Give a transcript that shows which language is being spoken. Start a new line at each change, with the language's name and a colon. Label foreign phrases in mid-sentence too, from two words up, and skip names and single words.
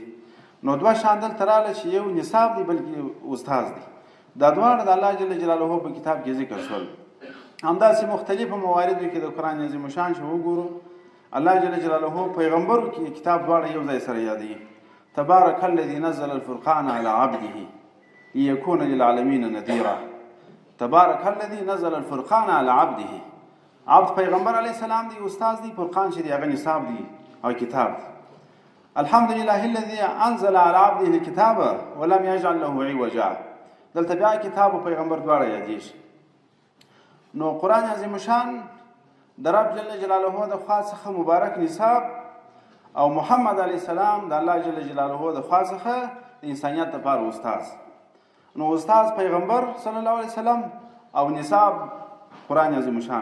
Pashto: نو دوه شان دلته راغله چې یو نصاب دی بلکې استاد دی. دا دواړه د الله
Arabic: جل جلاله
Pashto: په کتاب کې ذکر شول. همداسې مختلفو مواردو کې د قرآن عظیم شان چې وګورو، الله
Arabic: جل جلاله
Pashto: پیغمبرو کې کتاب دواړه یو ځای سره یادوي.
Arabic: تبارک الذي نزل الفرقان على عبده ليكون للعالمین نذیرا. تبارک الذي نزل الفرقان على عبده،
Pashto: عبد پیغمبر
Arabic: علیه السلام
Pashto: دی، استاد دی، فرقان چې دی هغه نصاب دی او کتاب دی.
Arabic: الحمدلله الذي انزل على عبده الكتاب ولم يجعل له عوجا.
Pashto: دلته بیا کتاب او پیغمبر دواړه یادېږي. نو قرآن عظیم شان د رب
Arabic: جل جلاله
Pashto: د خوا څخه مبارک نصاب او محمد
Arabic: علیه السلام
Pashto: د الله
Arabic: جل جلاله
Pashto: د خوا څخه د انسانیت لپاره استاد. نو استاد پیغمبر
Arabic: صلی الله علیه وسلم
Pashto: او نصاب قرآن عظیم شان.